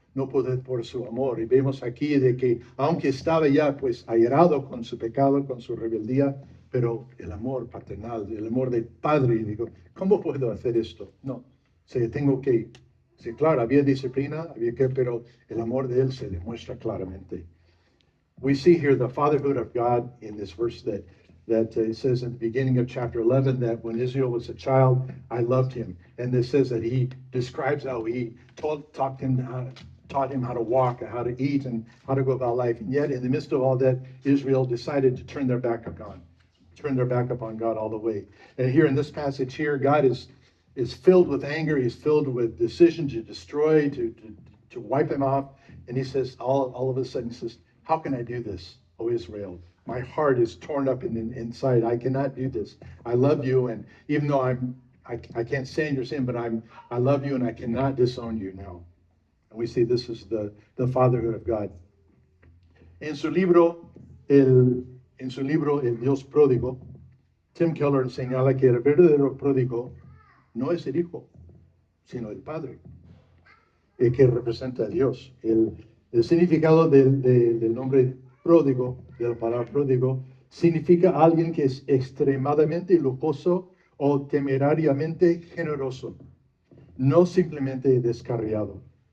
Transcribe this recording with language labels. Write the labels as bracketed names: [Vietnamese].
[Spanish] No pudo por su amor. Y vemos aquí de que aunque estaba ya pues airado con su pecado, con su rebeldía, pero el amor paternal, el amor del padre, y digo, ¿cómo puedo hacer esto? No, tengo que, sí, claro, había disciplina, pero el amor de él se demuestra claramente. [English] We see here the fatherhood of God in this verse that it says in the beginning of chapter 11 that when Israel was a child, I loved him. And this says that he describes how he taught him how to walk, how to eat, and how to go about life. And yet, in the midst of all that, Israel decided to turn their back upon God all the way. And here in this passage here, God is filled with anger. He's filled with decision to destroy, to wipe him off. And he says, all of a sudden, he says, how can I do this, O Israel? My heart is torn up inside. I cannot do this. I love you, and even though I can't stand your sin, but I love you, and I cannot disown you now. And we see this is the fatherhood of God. [Spanish] En su libro, El Dios Pródigo, Tim Keller señala que el verdadero pródigo no es el hijo, sino el padre, que representa a Dios. El significado del nombre pródigo, de la palabra pródigo, significa alguien que es extremadamente lujoso o temerariamente generoso, no simplemente descarriado.